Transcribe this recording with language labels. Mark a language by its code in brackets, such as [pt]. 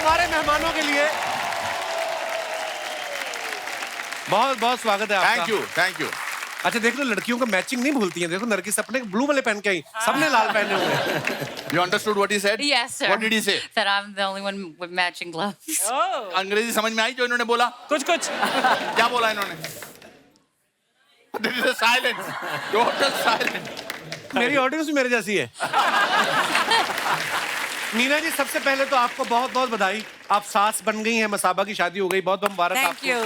[hi] मेहमानों के लिए बहुत बहुत स्वागत है आपका। Thank you. अच्छा देख लो, लड़कियों का मैचिंग नहीं भूलती हैं। देखो नरगिस अपने ब्लू वाले पहन के आई, सबने लाल पहने हुए हैं। [en] You understood what he said? Yes, sir. What did he say? That I'm the only one with matching gloves. [hi] अंग्रेजी समझ में आई जो इन्होंने बोला? कुछ क्या बोला इन्होंने? [en] There is a silence. Total silence. [hi] मेरी ऑडियंस भी मेरे जैसी है। मीना जी, सबसे पहले तो आपको बहुत बहुत बधाई। आप सास बन गई हैं, मसाबा की शादी हो गई, बहुत बहुत मुबारक आपको।